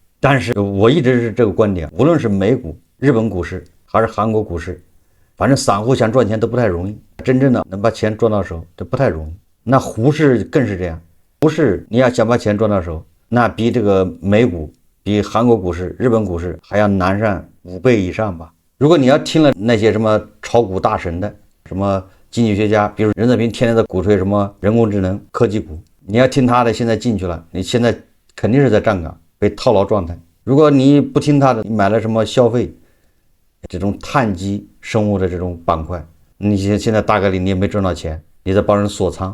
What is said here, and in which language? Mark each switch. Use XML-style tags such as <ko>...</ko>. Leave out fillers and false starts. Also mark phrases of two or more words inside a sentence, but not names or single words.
<zh>但是我一直是這個觀點，無論是美股、日本股市還是韓國股市，反正散戶想賺錢都不太容易，真正的能把錢賺到手這不太容易。那滬市更是這樣，滬市你要想把錢賺到手，那比這個美股、比韓國股市、日本股市還要難上5 倍以上吧。如果你要聽了那些什麼炒股大神的，什麼經濟學家，比如任澤平天天在鼓吹什麼人工智能、科技股，你要聽他的，現在進去了，你現在肯定是在站岗，被套牢狀態。如果你不聽他的，你買了什麼消費這種碳基生物的這種板塊，你現在大概率你也沒賺到錢，你在幫人鎖倉。</zh>